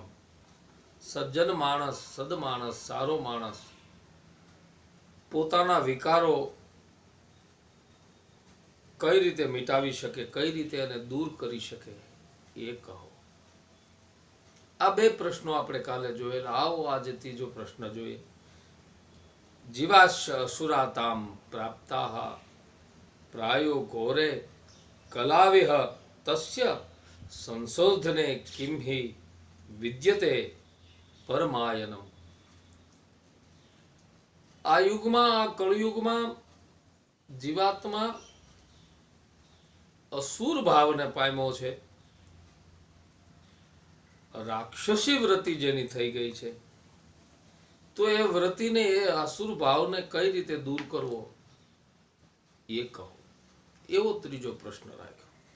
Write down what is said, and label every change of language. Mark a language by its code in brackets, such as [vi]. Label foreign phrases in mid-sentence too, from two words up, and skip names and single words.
[gu] સજ્જન માણસ સદમાણસ સારો માણસ પોતાના વિકારો કઈ રીતે મિટાવી શકે, કઈ રીતે એને દૂર કરી શકે એ કહો। આ બે પ્રશ્નો આપણે કાલે જોયેલા। આવો આજે ત્રીજો પ્રશ્ન જોઈએ। [sa] जीवाश्य असुराताम प्राप्ताह प्रायो घोरे कलाविह तस्य संशोधने किम ही विद्यते परमायनम। [gu] આ યુગમાં આ કળયુગમાં જીવાત્મા અસુર ભાવને પામ્યો છે। રાક્ષસી વૃત્તિ જેની થઈ ગઈ છે, તો એ વૃત્તિને, એ આસુર ભાવને કઈ રીતે દૂર કરવો એ કહો. એવો ત્રીજો પ્રશ્ન રાખ્યો.